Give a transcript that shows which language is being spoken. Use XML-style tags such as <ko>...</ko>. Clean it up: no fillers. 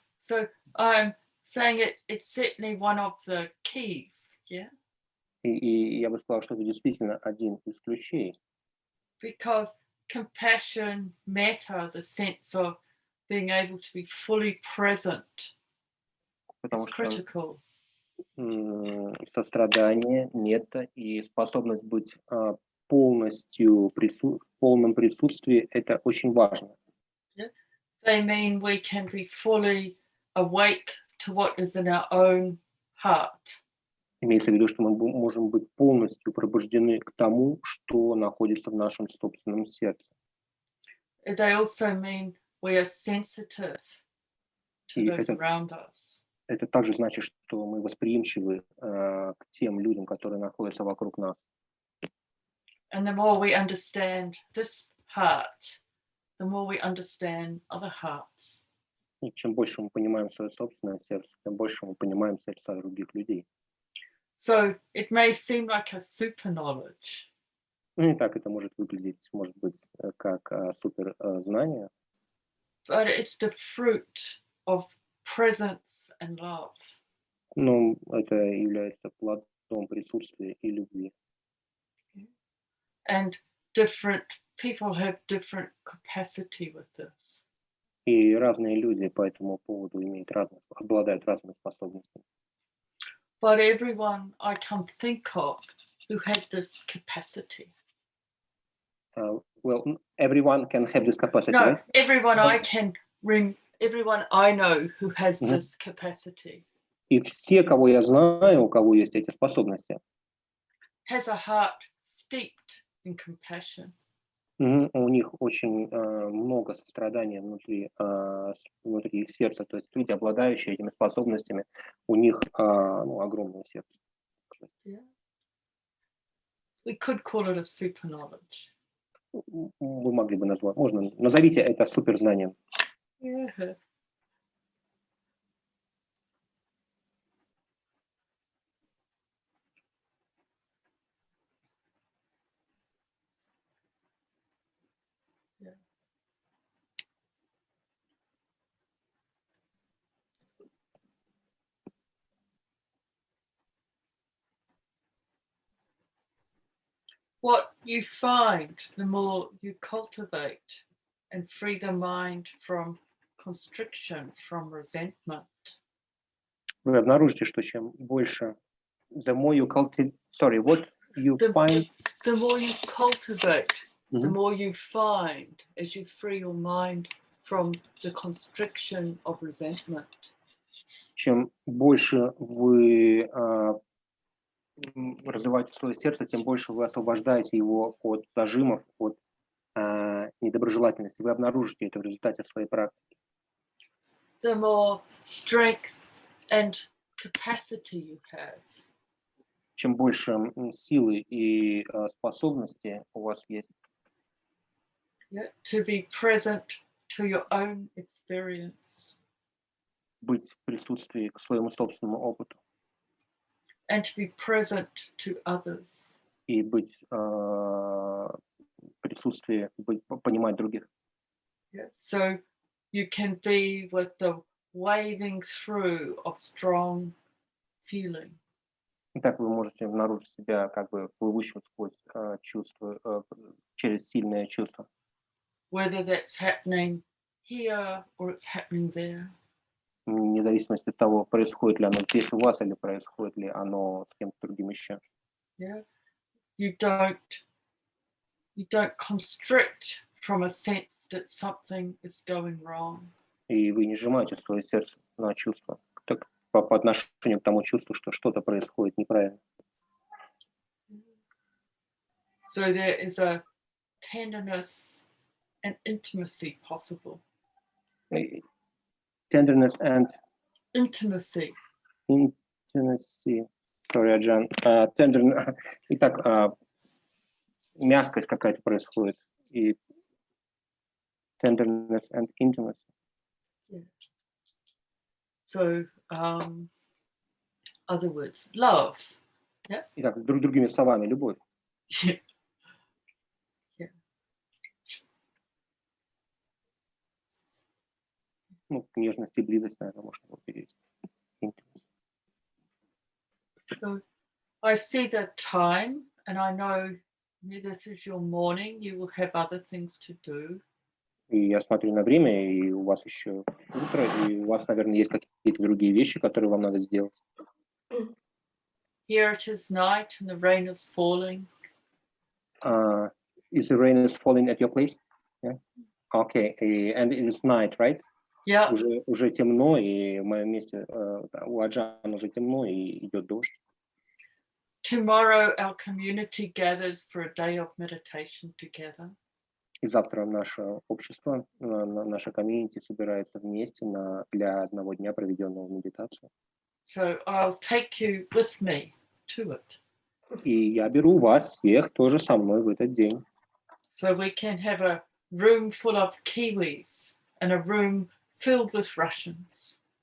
<en>So I'm saying it's certainly one of the keys, yeah?</en> <ru>И я бы сказал, что это действительно один из ключей.</ru> <en>Because compassion, metta, the sense of being able to be fully present, is critical.</en> <ru>Сострадание, метта и способность быть полностью в полном присутствии — это очень важно.</ru> <en>Yeah? They mean we can be fully awake to what is in our own heart.</en> <ru>Имеется в виду, что мы можем быть полностью пробуждены к тому, что находится в нашем собственном сердце.</ru> <en>They also mean we are sensitive to those around us.</en> <ru>Это также значит, что мы восприимчивы к тем людям, которые находятся вокруг нас.</ru> <en>And the more we understand this heart, the more we understand other hearts.</en> <ru>И чем больше мы понимаем свое собственное сердце, тем больше мы понимаем сердца других людей.</ru> <en>So it may seem like a super knowledge.</en> <ru>Ну и так это может выглядеть, может быть, как супер знание.</ru> <en>But it's the fruit of presence and love.</en> <ru>Но это является плодом присутствия и любви.</ru> <en>And different people have different capacity with this.</en> <ru>И разные люди по этому поводу обладают разными способностями.</ru> <en>But everyone I can think of who had this capacity. Well, everyone can have this capacity, No, right? everyone everyone I know who has this capacity.</en> <ru>И все, кого я знаю, у кого есть эти способности,</ru> <en>has a heart steeped in compassion.</en> <ru>У них очень много сострадания внутри их сердца. То есть люди, обладающие этими способностями, у них огромное сердце.</ru> <en>Yeah. We could call it a super knowledge.</en> <ru>Вы могли бы назвать, назовите это суперзнанием.</ru> <en>Yeah. What you find, the more you cultivate and free the mind from constriction, from resentment.</en> <ru>Вы обнаружите, что чем больше,</ru> <en>the more you cultivate, what you find. The more you cultivate, the more you find as you free your mind from the constriction of resentment.</en> <ru>Чем больше вы развиваете свое сердце, тем больше вы освобождаете его от зажимов, от недоброжелательности. Вы обнаружите это в результате своей практики.</ru> <en>The more strength and capacity you have.</en> <ru>Чем больше силы и способности у вас есть.</ru> <en>Yeah, to be present to your own experience.</en> <ru>Быть в присутствии к своему собственному опыту.</ru> <en>And to be present to others.</en> <ru>И быть в присутствии, понимать других.</ru> <en>Yeah. So you can be with the waving through of strong feeling.</en> <ru>Итак, вы можете обнаружить себя как бы плывущим сквозь чувства, через сильное чувство.</ru> <en>Whether that's happening here or it's happening there.</en> <ru>Вне зависимости от того, происходит ли оно здесь у вас или происходит ли оно с кем-то другим еще.</ru> <en>Yeah. You don't constrict from a sense that something is going wrong.</en> <ru>И вы не сжимаете свое сердце на чувство по отношению к тому чувству, что что-то происходит неправильно.</ru> <en>So there is a tenderness and intimacy possible. Tenderness and Intimacy. intimacy. Sorry,</en> <ru>Аджан. Итак, мягкость какая-то происходит.</ru> <en>И tenderness and intimacy. Yeah. So, other words, love. Yeah.</en> <ru>Итак, другими словами, любовь.</ru> <en>Yeah.</en> <ru>Ну, нежность и близость, наверное, можно было перевести.</ru> <en>So I see the time, and I know this is your morning. You will have other things to do.</en> <ru>И я смотрю на время, и у вас еще утро, и у вас, наверное, есть какие-то другие вещи, которые вам надо сделать.</ru> <en>Here it is night, and the rain is falling. Is the rain is falling at your place? Yeah. Okay, and it is night, right? Yeah.</en> <ru>Уже темно, и в моем месте у Аджан уже темно, и идет дождь.</ru> <en>Tomorrow our community gathers for a day of meditation together.</en> <ru>И завтра наше общество, наша комьюнити собирается вместе для одного дня, проведенного в медитации.</ru> <en>So I'll take you with me to it.</en> <ru>И я беру вас всех тоже со мной в этот день.</ru> <en>So we can have a room full of Kiwis and a room filled with Russians.</en>